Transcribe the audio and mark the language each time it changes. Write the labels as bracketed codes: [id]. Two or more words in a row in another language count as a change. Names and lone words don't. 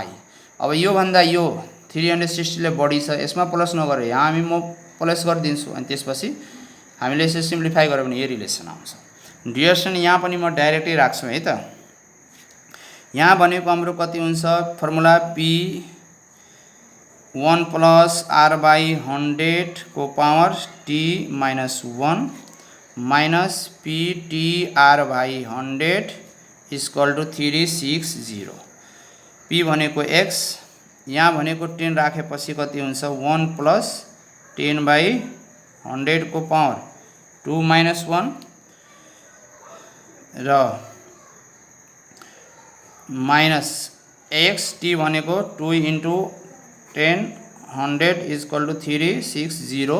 [ne] अब यो भन्दा यो 360 ले बढी छ, यसमा प्लस नगरे यहाँ म प्लस गरिदिन्छु अनि त्यसपछि हामीले यसो सिम्प्लिफाई गर्यो भने यो रिलेसन आउँछ। [en] dear student [ne] यहाँ पनि म डाइरेक्टली राख्छु है त। यहाँ भनेको हाम्रो कति हुन्छ [en] formula P1 plus R/100 [ne] को [en] power T minus 1 minus PTR/100 equal to 360. [ne] P भनेको x, यहाँ भनेको 10 राखेपछि कति हुन्छ [en] 1 plus 10/100 [ne] को [en] power 2 minus 1 [ne] र [en] minus x t [ne] भनेको [en] 2 into 10 100 equal to 360.